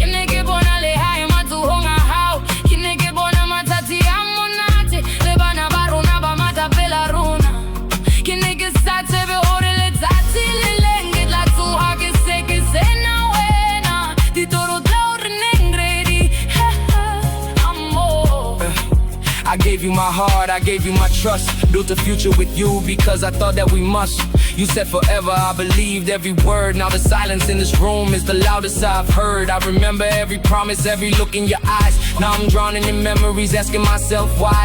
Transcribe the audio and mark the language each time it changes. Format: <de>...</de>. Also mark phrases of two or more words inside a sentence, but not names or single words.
<st>ne ke bona le hae matsohong a hao ke ne ke bona matsatsi a monate le bana ba rona ba mata pela rona ke ne ke sa tsebe hore letsatsi le leng ke tla tsoha ke se ke sena wena ditoro tseo re neng re di amor.</st> <en>I gave you my heart, I gave you my trust. Built a future with you because I thought that we must. You said forever, I believed every word. Now the silence in this room is the loudest I've heard. I remember every promise, every look in your eyes. Now I'm drowning in memories, asking myself why.</en>